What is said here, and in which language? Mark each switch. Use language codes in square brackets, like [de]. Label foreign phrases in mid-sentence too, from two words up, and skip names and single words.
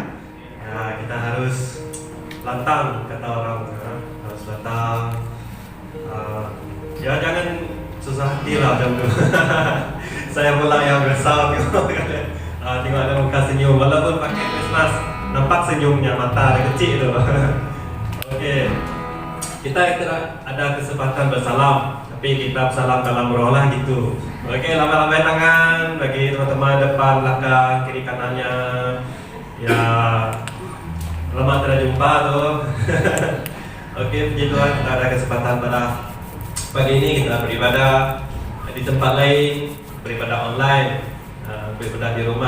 [ms] Nah, kita harus lantang, kata orang, ya. Harus lantang. Ya jangan susah hati lah macam tu. Saya pula yang risau tengok ada muka senyum walaupun pakai [en] face mask, [ms] nampak senyumnya, mata ada kecil tu. Okey, kita ada kesempatan bersalam, tapi kita bersalam dalam roh lah gitu. Okey, lambaikan tangan bagi teman-teman depan, belakang, kiri kanannya. Ya, lama tidak jumpa tu. Okey, puji Tuhan, kita ada kesempatan pada pagi ini kita beribadah di tempat lain, beribadah online, beribadah di rumah.